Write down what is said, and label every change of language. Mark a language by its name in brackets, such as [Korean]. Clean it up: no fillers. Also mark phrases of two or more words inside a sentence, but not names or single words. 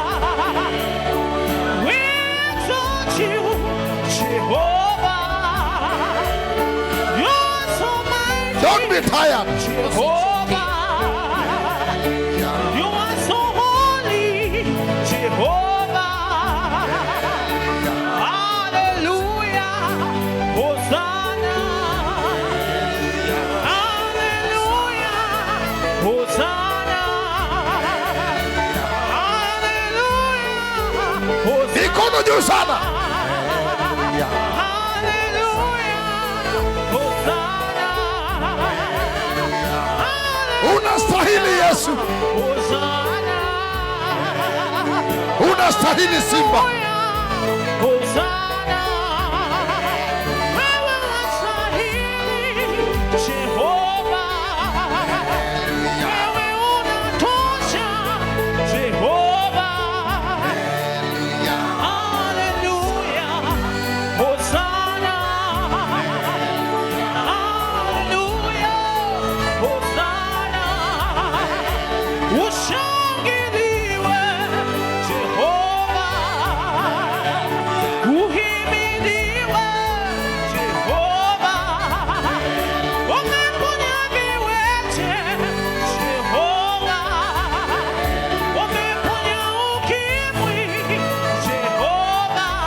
[English] We exalt you, Jehovah. You're so mighty. Don't be tired. Jehovah. You are so holy, Jehovah. Hallelujah. Hosanna. Hallelujah. Hosanna. Hallelujah. Hosanna. [Swahili] Mikono juu sana. Unastahili Yesu. Unastahili Simba. Hosanna. Wewe unastahili Jehova. Wewe unatosha Jehova. Hallelujah. Hosanna. Hallelujah. Hosanna. Ushangiliwe Jehova. Uhimidiwe Jehova. Umeponya viwete Jehova. Umeponya ukimwi Jehova.